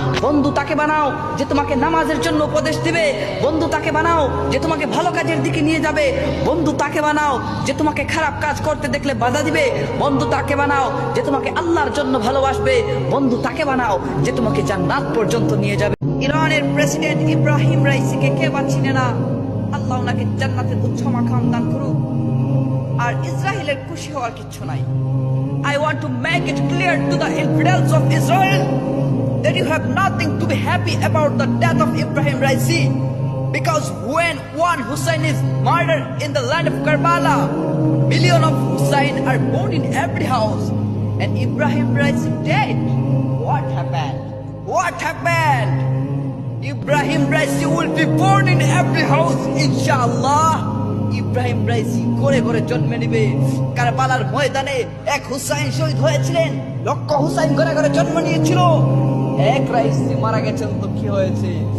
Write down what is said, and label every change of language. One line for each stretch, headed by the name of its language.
Bangla: বন্ধু তাকে বানাও যে তোমাকে নামাজের জন্য উপদেশ দিবে, বন্ধু তাকে বানাও যে তোমাকে ভালো কাজের দিকে নিয়ে যাবে, বন্ধু তাকে বানাও যে তোমাকে খারাপ কাজ করতে দেখলে বাধা দিবে, বন্ধু তাকে বানাও যে তোমাকে আল্লাহর জন্য ভালোবাসবে, বন্ধু তাকে বানাও যে তোমাকে জান্নাত পর্যন্ত নিয়ে যাবে। ইরানের প্রেসিডেন্ট ইব্রাহিম রাইসিকে কে বা চিনে না? আল্লাহ ওনাকে জান্নাতের উচ্চ মাকাম দান করুক। আর ইসরায়েলের খুশি হওয়ার কিছু নাই।
English: I want to make it clear to the infidels of Israel that you have nothing to be happy about the death of Ibrahim Raisi, because when one Hussein is murdered in the land of Karbala, millions of Hussein are born in every house, and Ibrahim Raisi dead. What happened? What happened? Ibrahim Raisi will be born in every house, inshallah.
Bangla: Ebrahim Raisi ঘরে ঘরে জন্মে নিবে। কারবালার ময়দানে এক হুসাইন শহীদ হয়েছিলেন, লক্ষ হুসাইন ঘরে ঘরে জন্ম নিয়েছিল। এক রাইসি মারা গেছেন তো কি হয়েছে?